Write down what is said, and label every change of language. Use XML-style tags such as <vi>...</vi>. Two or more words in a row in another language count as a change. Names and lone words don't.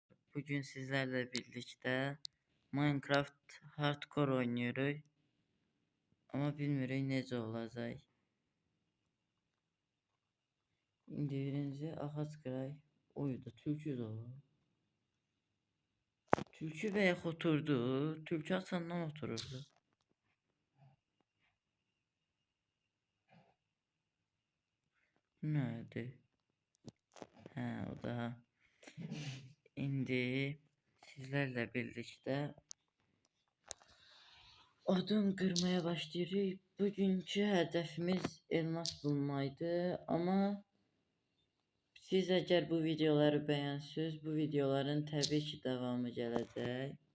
<tr>Bugün sizlerle birlikte Minecraft Hardcore oynuyoruz. Ama bilmiyorum</tr> <az>necə olacaq. İndi birinci ağac qıraq. Oyda tülkü də olur. Tülkü veya oturdu. Tülkü asandan otururdu. Nədir? Hə, o da.</az> <tr>İndi sizlerle birlikte odun kırmaya başlıyoruz. Bugünkü hedefimiz elmas bulmaydı ama siz eğer bu videoları beğensiniz, bu videoların tabii ki devamı gelecek.</tr>